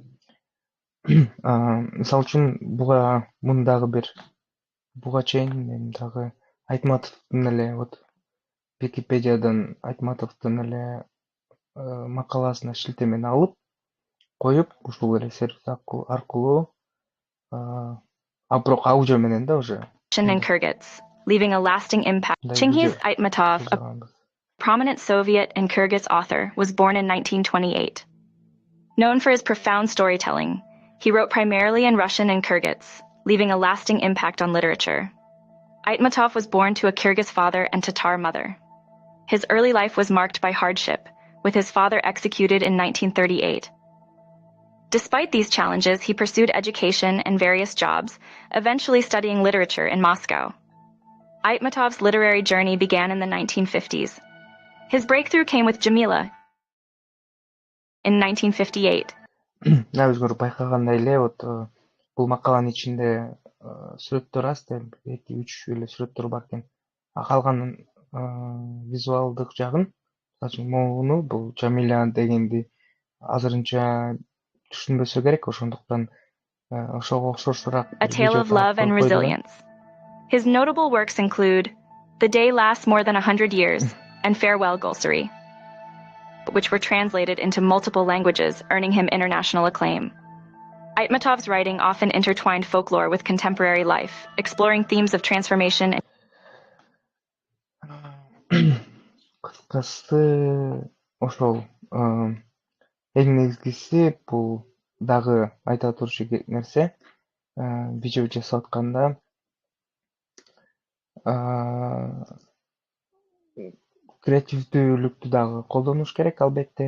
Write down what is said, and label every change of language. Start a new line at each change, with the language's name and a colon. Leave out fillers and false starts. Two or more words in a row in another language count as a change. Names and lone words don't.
Kyrgyz: Мисалы үчүн буга чейин мен дагы Айтматовдун эле Википедиядан Айтматовдун эле макаласына шилтемени алып коюп, ушул эле сервис аркылуу бирок аудио менен да уже
English: in Kyrgyz, leaving a lasting impact.
Kyrgyz: мындай видео
English: Chingiz Aitmatov, a
Kyrgyz: жасаганбыз.
English: prominent Soviet and Kyrgyz author, was born in 1928. Known for his profound storytelling, he wrote primarily in Russian and Kyrgyz, leaving a lasting impact on literature. Aitmatov was born to a Kyrgyz father and Tatar mother. His early life was marked by hardship, with his father executed in 1938. Despite these challenges, he pursued education and various jobs, eventually studying literature in Moscow. Aitmatov's literary journey began in the 1950s. His breakthrough came with Jamila in 1958.
Kyrgyz: Өзгөрүп байкагандай эле бул макаланын ичинде сүрөттөр аз, 2-3 эле сүрөттөр бар экен. Калганын визуалдык жагын, мисалы үчүн муну бул Жамиля дегенди азырынча түшүнбөсө керек, ошондуктан ошого окшошураак
English: A
Kyrgyz: бир
English: Tale
Kyrgyz: видео
English: of
Kyrgyz: таап
English: Love and
Kyrgyz: коюп койдум.
English: Resilience. His notable works include The Day Lasts More Than 100 Years and Farewell Gulsari, which were translated into multiple languages, earning him international acclaim. Aitmatov's writing often intertwined folklore with contemporary life, exploring themes of transformation and
Kyrgyz: Кыскасы ошол эң негизгиси бул дагы айта турчу нерсе, видео жасап атканда креативдүүлүктү дагы колдонуш керек, албетте.